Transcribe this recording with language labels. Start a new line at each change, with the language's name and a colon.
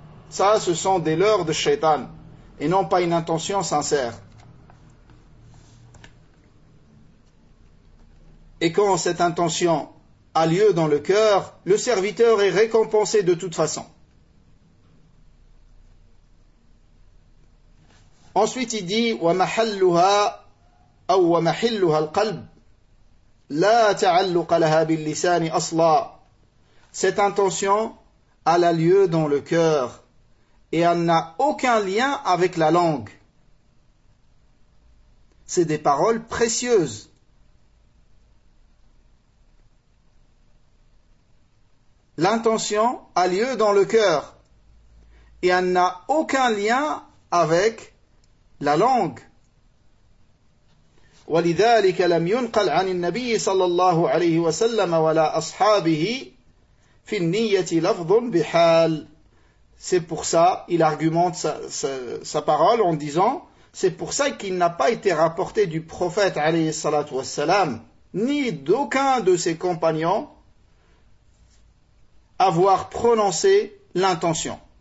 French: Ça, ce sont des leurres de Shaitan et non pas une intention sincère. Et quand cette intention a lieu dans le cœur, le serviteur est récompensé de toute façon. Ensuite, il dit
Arabic: وَمَحَلُّهَا أَوْ وَمَحِلُّهَا الْقَلْبِ لَا تَعَلُّقَ لَهَا بِاللِّسَانِ أَصْلًا.
French: Cette intention a lieu dans le cœur et elle n'a aucun lien avec la langue. C'est des paroles précieuses. L'intention a lieu dans le cœur et elle n'a aucun lien avec la langue.
Arabic: ولذلك لم ينقل عن النبي صلى الله عليه وسلم ولا أصحابه في النية لفظ بحال.
French: C'est pour ça, il argumente sa parole en disant, c'est pour ça qu'il n'a pas été rapporté du prophète alayhi salatu wassalam, ni d'aucun de ses compagnons, avoir prononcé l'intention.